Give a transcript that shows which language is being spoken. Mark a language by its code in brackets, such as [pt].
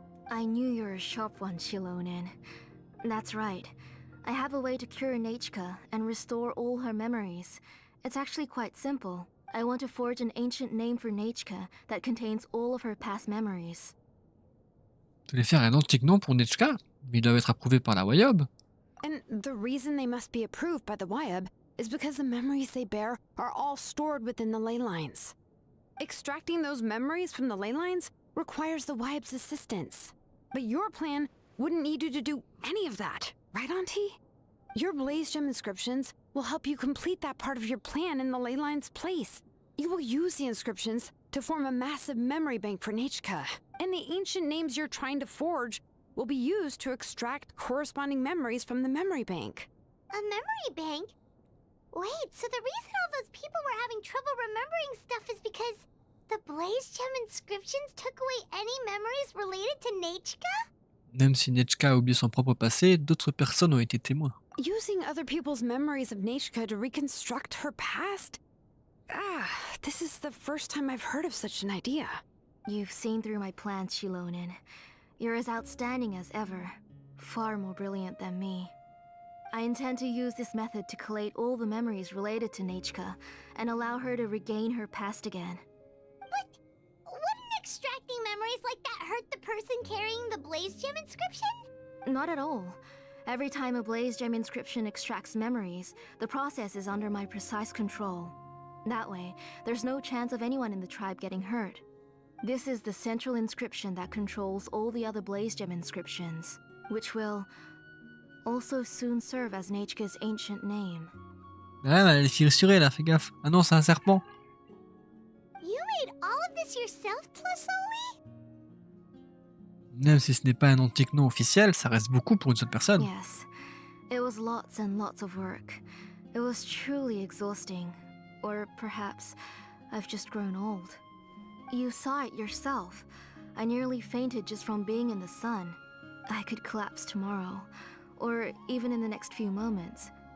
[en] I knew you're a sharp one, Xilonen. That's right. I have a way to cure Nechka and restore all her memories. It's actually quite simple. I want to forge an ancient name for Nechka that contains all of her past memories. [fr] Tu voulais faire un antique nom pour Nechka? Mais ils doivent être approuvés par la Wayob. [en] And the reason they must be approved by the Wyab is because the memories they bear are all stored within the ley lines. Extracting those memories from the ley lines requires the Wyab's assistance. But your plan wouldn't need you to do any of that, right, Auntie? Your Blaze Gem inscriptions will help you complete that part of your plan in the ley line's place. You will use the inscriptions to form a massive memory bank for Nechka, and the ancient names you're trying to forge will be used to extract corresponding memories from the memory bank. A memory bank? Wait, so the reason all those people were having trouble remembering stuff is because the Blaze Gem inscriptions took away any memories related to Nechka? [fr] Même si Nechka a oublié son propre passé, d'autres personnes ont été témoins. [en] Using other people's memories of Nechka to reconstruct her past? This is the first time I've heard of such an idea. You've seen through my plans, Xilonen. You're as outstanding as ever. Far more brilliant than me. I intend to use this method to collate all the memories related to Nechka and allow her to regain her past again. But wouldn't extracting memories like that hurt the person carrying the Blaze Gem inscription? Not at all. Every time a Blaze Gem inscription extracts memories, the process is under my precise control. That way, there's no chance of anyone in the tribe getting hurt. This is the central inscription that controls all the other Blaze Gem inscriptions, which will also soon serve as Nechka's ancient name. [fr] Ah, elle est fissurée là, fais gaffe. Ah non, c'est un serpent. [en] You made all of this yourself, Tlasoli? [fr] Même si ce n'est pas un antique nom officiel, ça reste beaucoup pour une seule personne. [en] Yes, it was lots and lots of work. It was truly exhausting. Or perhaps I've just grown old. You saw it yourself. I nearly fainted just from being in the sun. I could collapse tomorrow, or even in the next few moments.